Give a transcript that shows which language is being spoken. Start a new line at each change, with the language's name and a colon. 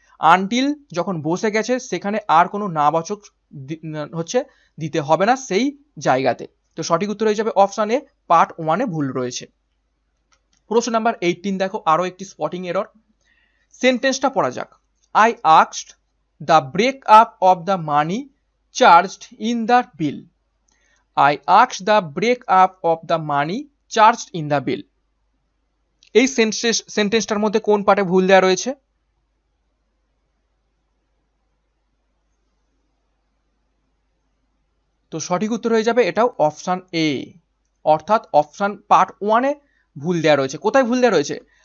Bangla: Until যখন বসে গেছে সেখানে আর কোনো নাবাচক হচ্ছে দিতে হবে না সেই জায়গাতে। তো সঠিক উত্তর হয়ে যাবে অপশন এ, পার্ট 1-এ ভুল রয়েছে। প্রশ্ন নাম্বার 18 দেখো, আরো একটি স্পটিং এরর। সেন্টেন্সটা পড়া যাক।
English: I asked the break up of the money charged in the bill. I asked the break up of the money charged in the bill.
Bangla: এই সেন্টেন্সটার মধ্যে কোন পার্টে ভুল দেওয়া রয়েছে? তো সঠিক উত্তর হয়ে যাবে এটাও অপশন এ, অর্থাৎ অপশন পার্ট 1-এ ভুল দেওয়া রয়েছে। কোথায় ভুল দেওয়া রয়েছে?